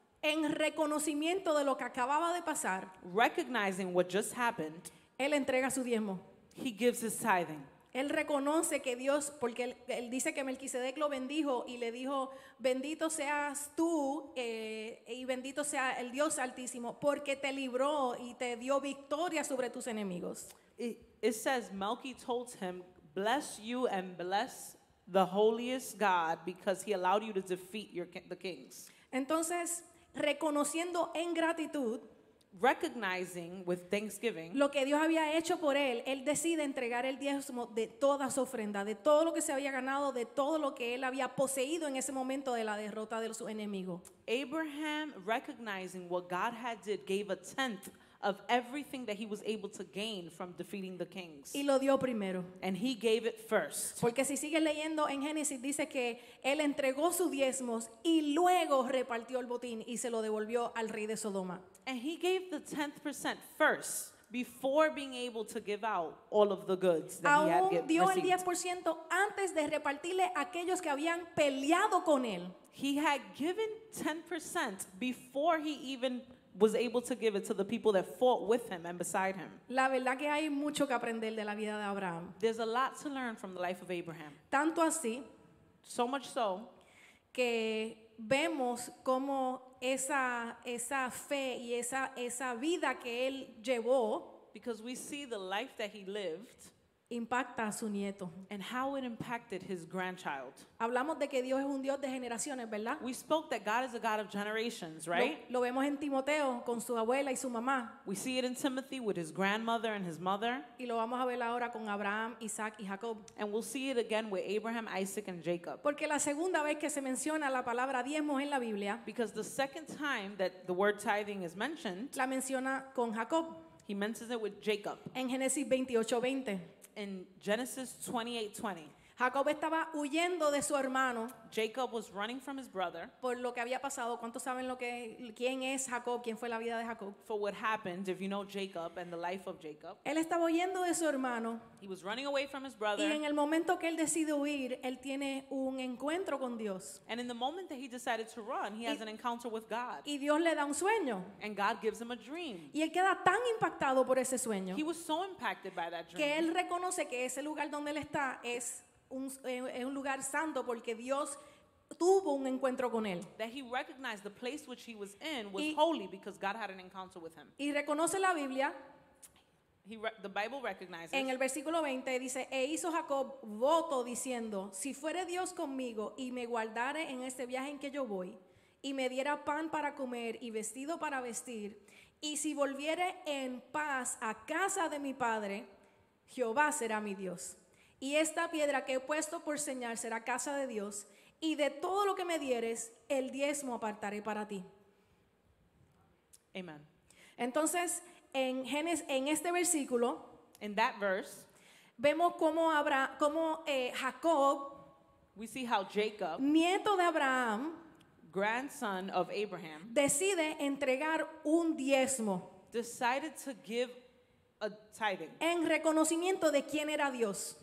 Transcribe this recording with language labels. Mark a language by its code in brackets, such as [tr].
[es] en reconocimiento de lo que acababa de pasar, [en] recognizing what just happened, [es] Él entrega su diezmo. [en] he gives his tithing. [es] Él reconoce que Dios, porque él dice que Melquisedec lo bendijo y le dijo, bendito seas tú y bendito sea el Dios Altísimo, porque te libró y te dio victoria sobre tus enemigos. [en] It says Melchi told him, bless you and bless the holiest God because he allowed you to defeat the kings. [es] Entonces, reconociendo en gratitud [en] Recognizing with thanksgiving [es] lo que Dios había hecho por él, él decide entregar el diezmo de toda su ofrenda, de todo lo que se había ganado, de todo lo que él había poseído en ese momento de la derrota de su enemigo. [en] Abraham, recognizing what God had did, gave a tenth of everything that he was able to gain from defeating the kings. [es] Y lo dio primero. [en] And he gave it first. [es] Porque si sigues leyendo en Génesis dice que él entregó sus diezmos y luego repartió el botín y se lo devolvió al rey de Sodoma. [en] And he gave the 10% first before being able to give out all of the goods that he had [es] Aún dio el [en] received. [es] 10% antes de repartirle a aquellos que habían peleado con él. [en] He had given 10% before he even was able to give it to the people that fought with him and beside him. [es] La verdad que hay mucho que aprender de la vida de Abraham. [en] There's a lot to learn from the life of Abraham. [es] Tanto así [en] So much so [es] que vemos cómo esa fe y esa vida que él llevó [en] because we see the life that he lived [es] impacta a su nieto. [en] and how it impacted his grandchild. [es] Hablamos de que Dios es un Dios de generaciones, ¿verdad? [en] We spoke that God is a God of generations, right? [es] Lo vemos en Timoteo con su abuela y su mamá [en] We see it in Timothy with his grandmother and his mother, [es] y lo vamos a ver ahora con Abraham, Isaac y Jacob. [en] and we'll see it again with Abraham, Isaac, and Jacob. [es] Porque la segunda vez que se menciona la palabra diezmos en la Biblia, [en] Because the second time that the word tithing is mentioned, [es] la menciona con Jacob [en] he mentions it with Jacob [es] en Génesis 28:20. [en] in Genesis 28:20. [es] Jacob estaba huyendo de su hermano [en] Jacob was running from his brother [es] por lo que había pasado. ¿Cuántos saben quién es Jacob? ¿Quién fue la vida de Jacob? [en] for what happened, if you know Jacob and the life of Jacob. [es] Él estaba huyendo de su hermano [en] He was running away from his [es] y [en] brother, [es] en el momento que él decide huir, él tiene un encuentro con Dios [en] and in the moment that he decided to run, he has an encounter with God, [es] y Dios le da un sueño [en] and God gives him a dream. [es] y él queda tan impactado por ese sueño [en] He was so impacted by that [es] que [en] dream [es] él reconoce que ese lugar donde él está es un lugar santo porque Dios tuvo un encuentro con él. [en] that he recognized the place which he was in was [es] Y- [en] holy because God had an encounter with him. [es] Y reconoce la Biblia, [en] The Bible recognizes [es] en el versículo 20 dice, e hizo Jacob voto diciendo, si fuere Dios conmigo y me guardare en este viaje en que yo voy, y me diera pan para comer y vestido para vestir, y si volviere en paz a casa de mi padre, Jehová será mi Dios. Y esta piedra que he puesto por señal será casa de Dios, y de todo lo que me dieres, el diezmo apartaré para ti. Amen. Entonces, en este versículo, [en] In that verse, [es] vemos cómo Jacob, [en] we see how Jacob, [es] nieto de Abraham, [en] grandson of Abraham, [es] decide entregar un diezmo [en] decided to give a tithing, [es] en reconocimiento de quién era Dios.